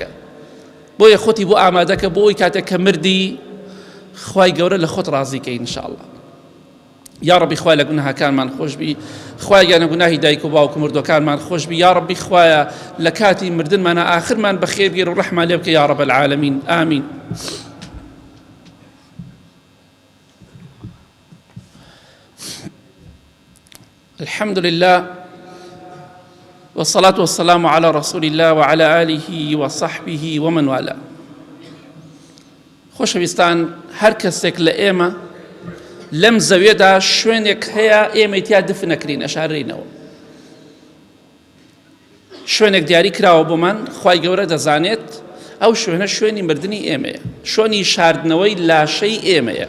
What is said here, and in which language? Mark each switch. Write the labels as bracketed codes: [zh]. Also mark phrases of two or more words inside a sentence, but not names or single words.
[ckb] بۆیە خۆتی بۆ ئامادەکە بۆ ئەوی کاتێک کە مردی خوای گەورە لە خۆت ڕازیکەی ئینشاءڵڵا. [ar] یا ربی [ckb] خوای لە گوناهەکانمان خۆش بی، خوای گیانە گوناهی دایک و باوک و مردوەکانمان خۆش بی، [ar] یا ربی [ckb] خوایە لە کاتی مردنمانە ئاخرمان بەخێر بگیر و ڕەحمان لێ بکە [ar] یا رب العالمین، [ckb] ئامین. [ar] الحمد لله والصلاة والسلام على رسول الله وعلى آله وصحبه ومن والاه. [ckb] خۆشەویستان، هەر کەسێک لە ئێمە لەم زەویەدا شوێنێک هەیە ئێمە تیا دف نەکرین، ئەشارڕینەوە. شوێنێک دیاری کراوە بۆمان، خوای گەورە دەزانێت ئەو شوێنە شوێنی مردنی ئێمەیە، شوێنی شاردنەوەی لاشەی ئێمەیە.